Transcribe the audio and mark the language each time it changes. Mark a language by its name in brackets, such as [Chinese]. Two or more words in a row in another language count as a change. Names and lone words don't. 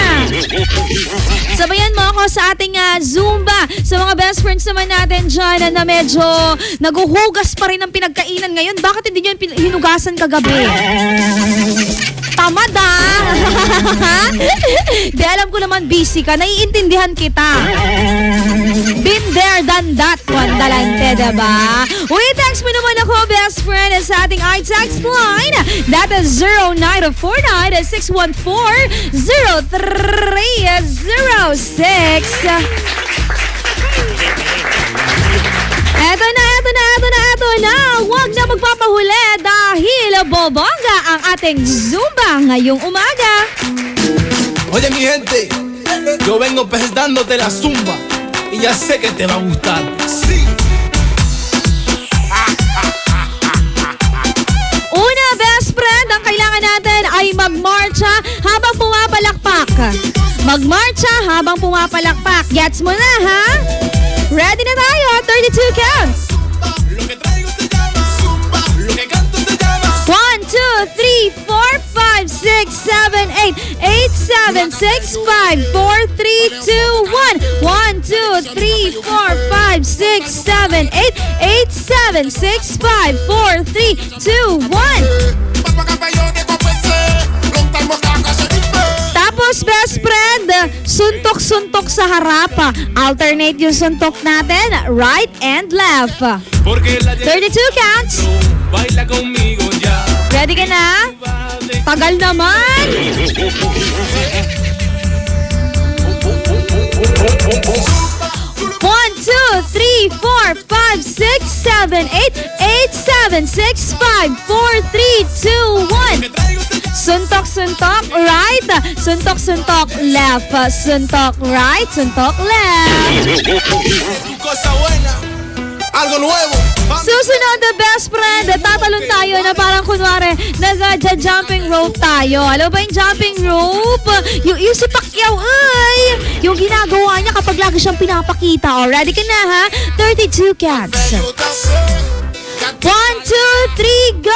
[Filipino] Sabayan mo ako sa ating Zumba. Sa mga [English] best friends [Filipino] naman natin dyan na medyo naguhugas pa rin ang pinagkainan ngayon. Bakit hindi nyo hinugasan kagabi? Tamad Di alam ko naman busy ka. Naiintindihan kita. [English] Been there, done that. Kwandalante, diba? [Filipino] Uy, text mo naman ako, [English] best friend, [Filipino] sa ating iText line. [English] That is 0949-614-0306. [Filipino] Eto na. Huwag na magpapahuli dahil bobongga ang ating Zumba ngayong umaga. [Spanish] Oye mi gente, yo vengo presentándote la zumba y ya sé que te va a gustar. Sí. Una, [English] best friend, [Filipino] ang kailangan natin ay magmarcha habang pumapalakpak. Magmarcha habang pumapalakpak. Gets mo na, ha? Ready na tayo, 32 counts. 1, 2, 3, 4, 5, 6, 7, 8, 8, 7, 6, 5, 4, 3, 2, 1. 1, 2, 3, 4, 5, 6, 7, 8, 8, 7, 6, 5, 4, 3, 2, 1. Tapos, [English] best friend, [Filipino] suntok-suntok sa harap. Alternate yung suntok natin, [English] right and left. [Filipino] 32 counts. Ready ka na? Tagal naman. 1, 2, 3, 4, 5, 6, 7, 8, 8, 7, 6, 5, 4, 3, 2, 1. 1, 2, 3, 4, 5, 6, 7, 8, 8, 7, 6, 5, 4, 3, 2, 1. Suntok-suntok, right. Suntok-suntok, left. Suntok, right. Suntok, left. [Spanish] Tu cosa buena algo nuevo. [Filipino] Susunod na [English] best friend, [Filipino] tatalon tayo na parang kunwari nag- [English] jumping rope [Filipino] tayo. Alam ba yung [English] jumping rope? [Filipino] Yung si Pacquiao ay yung ginagawa niya kapag lagi siyang pinapakita. O, ready ka na ha? 32 cats. 1, 2, 3, go!